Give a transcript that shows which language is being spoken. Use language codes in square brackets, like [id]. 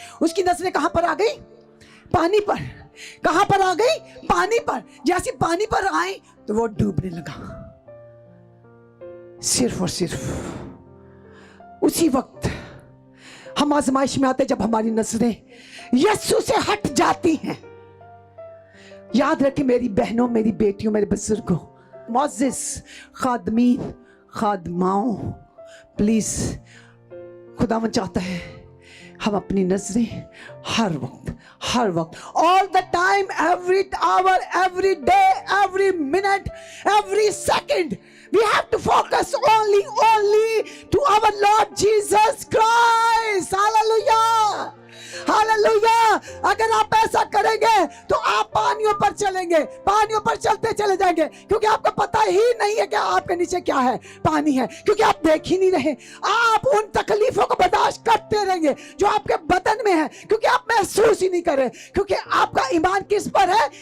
[hi] उसकी नजरें कहां पर आ गई? पानी पर। कहां पर आ गई? पानी पर। जैसे पानी पर आई तो वो डूबने लगा। सिर्फ और सिर्फ उसी वक्त हम आजमाइश में आते जब हमारी नजरें यीशु से हट जाती हैं। याद रखें मेरी बहनों, मेरी बेटियों, मेरे बुजुर्गों, मुअज़्ज़िज़, खादमीन, खादमाओं, प्लीज खुदावन चाहता है हम अपनी नजरें हर वक्त [en] all the time, every hour, every day, every minute, every second, we have to focus only to our Lord Jesus Christ. [hi] Hallelujah, hallelujah. अगर आप ऐसा करेंगे तो आप पानियों पर चलेंगे, पानियों पर चलते चले जाएंगे, क्योंकि आपको पता ही नहीं है कि आपके नीचे क्या है, पानी है, क्योंकि आप देख ही नहीं रहे। आप उन तकलीफों को बर्दाश्त करते रहेंगे जो आपके बदन में है, क्योंकि आप महसूस ही नहीं कर रहे, क्योंकि आपका ईमान किस पर है?